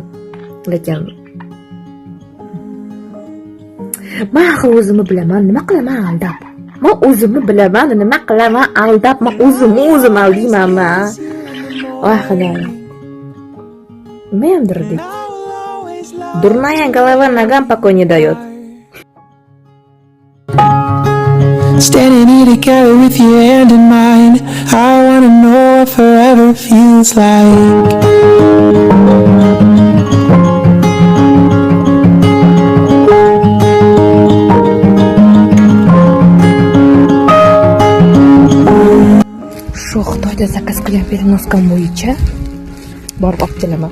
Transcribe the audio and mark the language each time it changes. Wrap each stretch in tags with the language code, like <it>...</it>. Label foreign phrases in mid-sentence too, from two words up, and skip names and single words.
<uz>Lekin men o'zimni bilaman, nima qilaman aldab. Men o'zimni bilaman, nima qilaman aldab. Men o'zim aldiyman. Voy xudoyim. Men dirdik.</uz> <ru>Дурная голова ногам покой не дает.</ru> <en>Standing here together with your hand in mine, I wanna know what forever feels like.</en> <uz>Shu Xitoyda zakaz qilgan perenoskam bo'yicha borib olib kelaman.</uz>